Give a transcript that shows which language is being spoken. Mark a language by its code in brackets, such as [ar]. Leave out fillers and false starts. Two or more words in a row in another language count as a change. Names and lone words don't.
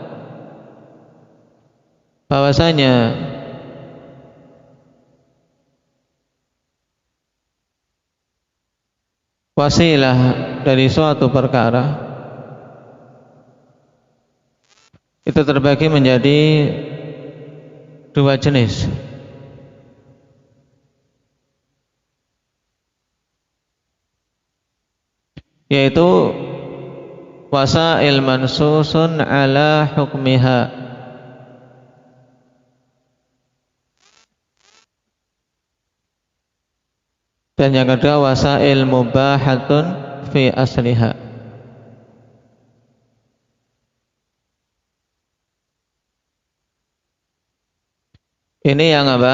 [id] bahwasanya wasilah dari suatu perkara itu terbagi menjadi dua jenis. [ar] يعني وسائل منصوص على حكمها, [id] dan yang kedua [ar] وسائل مباحة في أصلها. [id] Ini yang apa?